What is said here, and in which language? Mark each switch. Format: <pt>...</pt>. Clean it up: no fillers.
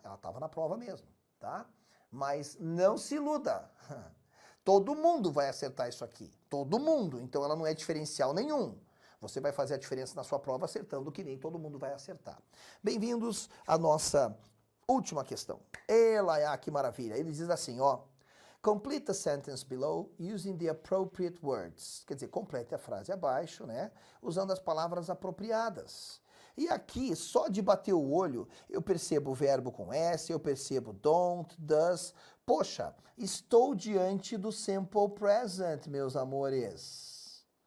<pt>Ela tava na prova mesmo, tá? Mas não se iluda. Todo mundo vai acertar isso aqui. Todo mundo. Então ela não é diferencial nenhum. Você vai fazer a diferença na sua prova acertando que nem todo mundo vai acertar. Bem-vindos à nossa última questão. Ela, que maravilha. Ele diz assim, ó.</pt> <en>Complete the sentence below using the appropriate words.</en> <pt>Quer dizer, complete a frase abaixo, né? Usando as palavras apropriadas. E aqui, só de bater o olho, eu percebo o verbo com S, eu percebo don't, does. Poxa, estou diante do simple present, meus amores.</pt>